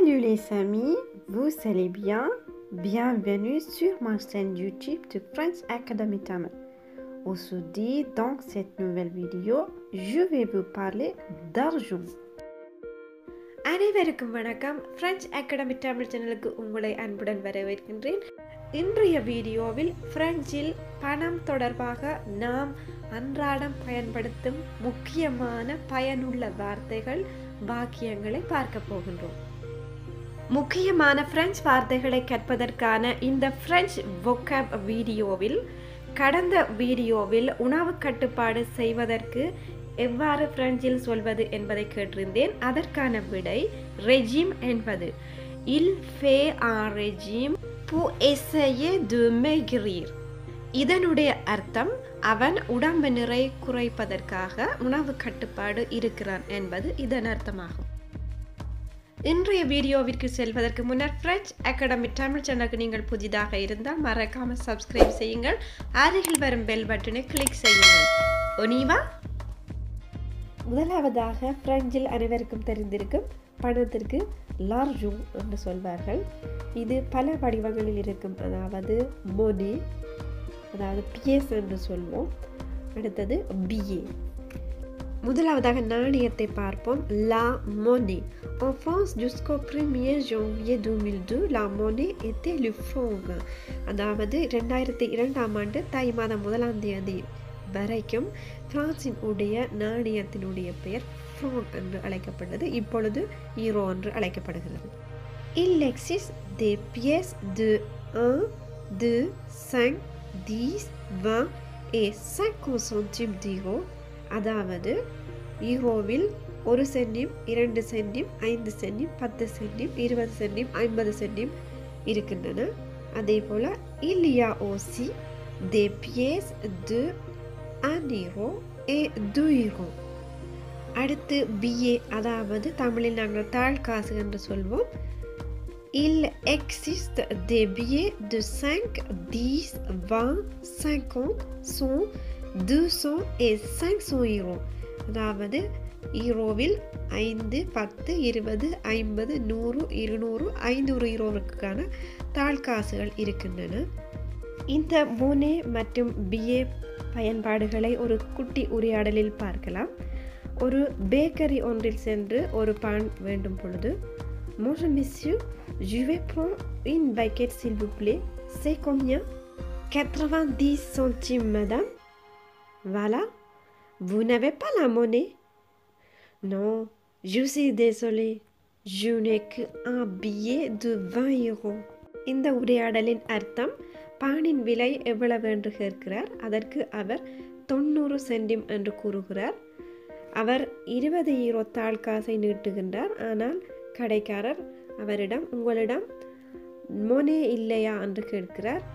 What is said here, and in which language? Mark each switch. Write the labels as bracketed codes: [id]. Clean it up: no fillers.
[fr] mes amis, vous allez bien? Bienvenue sur ma chaîne YouTube de French Academy Tamil. Aujourd'hui, dans cette nouvelle vidéo, je vais vous parler d'argent. [ta] அனைவருக்கும் வணக்கம். French Academy Tamil சேனலுக்கு உங்களை அன்புடன் வரவேற்கின்றேன். இன்றைய வீடியோவில் பிரெஞ்சில் பணம் தொடர்பாக நாம் அன்றாடம் பயன்படுத்தும் முக்கியமான பயனுள்ள வார்த்தைகள் வாக்கியங்களை பார்க்க போகின்றோம். முக்கியமான பிரெஞ்சு வார்த்தைகளை கற்பதற்கான இந்த பிரெஞ்சு vocab வீடியோவில் கடந்த வீடியோவில் உணவு கட்டுப்பாடு செய்வதற்கு எவ்வாறு பிரெஞ்சில் சொல்வது என்பதை கேட்டிருந்தேன். அதற்கான விடை ரெஜிம் என்பது. [fr] Il fait un régime pour essayer de maigrir. [ta] இதனுடைய அர்த்தம் அவன் உடம்பு நிறை குறைப்பதற்காக உணவு கட்டுப்பாடு இருக்கிறான் என்பது இதன் அர்த்தமாகும். இன்றைய வீடியோவிற்கு செல்வதற்கு முன்னர் பிரெஞ்ச் அகாடமி தமிழ் சேனலுக்கு நீங்கள் புதிதாக இருந்தால் மறக்காமல் சப்ஸ்கிரைப் செய்யுங்கள். அருகில் வரும் பெல் பட்டனை கிளிக் செய்யுங்கள். ஒனிவா. முதலாவதாக பிரெஞ்சில் அனைவருக்கும் தெரிந்திருக்கும் பணத்திற்கு லார்ஜூ என்று சொல்வார்கள். இது பல வடிவங்களில் இருக்கும். அதாவது மோனி, அதாவது பியேஸ் என்று சொல்வோம். அடுத்தது பிஏ. முதலாவதாக நாணயத்தை பார்ப்போம். [fr] La monnaie. En France, jusqu'au 1er janvier 2002, la monnaie était le franc. [ta] அதாவது 2002ஆம் ஆண்டு தை மாதம் 1ஆம் தேதி வரைக்கும் பிரான்சின் உடைய நாணயத்தினுடைய பெயர் ஃப்ராங்க் என்று அழைக்கப்பட்டது. இப்பொழுது ஈரோ என்று அழைக்கப்படுகிறது. [fr] Il existe des pièces de 1, 2, 5, 10, 20 et 50 centimes d'euro. [ta] அதாவது ஈரோவில் 1 சென்டிம், 2 சென்டிம், 5 சென்டிம், 10 சென்டிம், 20 சென்டிம், 50 சென்டிம் இருக்கின்றன. அதே போல [fr] il y a aussi des pièces de 1 euro et 2 euro. [ta] அடுத்து பிஏ, அதாவது தமிழில் நாங்கள் தாழ் காசு என்று சொல்வோம். [fr] Il existe des billets de 5, 10, 20, 50, 100, 200 et 500 euro. [ta] அதாவது ஈரோவில் 5, 10, 20, 50, 100, 200, 500 ஈரோவுக்கான தாழ் காசுகள் இருக்கின்றன. இந்த மோனே மற்றும் பிஏ பயன்பாடுகளை ஒரு குட்டி உரையாடலில் பார்க்கலாம். ஒரு பேக்கரி ஒன்றில் சென்று ஒரு பான் வேண்டும் பொழுது, [fr] Bonjour monsieur, je vais prendre une baguette s'il vous plaît. C'est combien? 90 centimes madame. Voilà. Vous n'avez pas la monnaie? Non, je suis désolée. Je n'ai qu'un billet de 20 euros. [ta] இந்த உரையாடலின் அர்த்தம், பானின் விலை எவ்வளவு என்று கேட்கிறார். அதற்கு அவர் 90 சென்டிம் என்று கூறுகிறார். அவர் 20 ஈரோ தாழ் காசை நீட்டுகின்றார். ஆனால் கடைக்காரர் அவரிடம் உங்களிடம் மோனே இல்லையா என்று கேட்கிறார்.